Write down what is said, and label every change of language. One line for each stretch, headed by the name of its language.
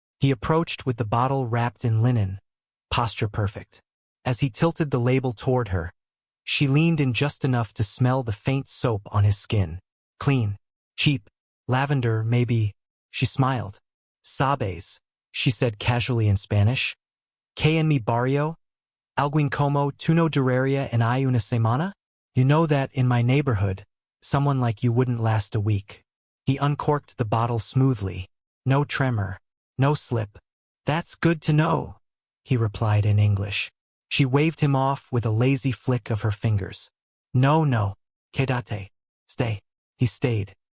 English: He approached with the bottle wrapped in linen, posture perfect. As he tilted the label toward her, she leaned in just enough to smell the faint soap on his skin. Clean. Cheap. Lavender, maybe. She smiled.
Spanish: Sabes,
English: she said casually in Spanish.
Spanish: ¿Qué en mi barrio? Alguien como tú no duraría en I una semana?
English: You know that in my neighborhood, someone like you wouldn't last a week. He uncorked the bottle smoothly. No tremor. No slip. That's good to know, he replied in English. She waved him off with a lazy flick of her fingers. No.
Spanish: Quédate.
English: Stay. He stayed.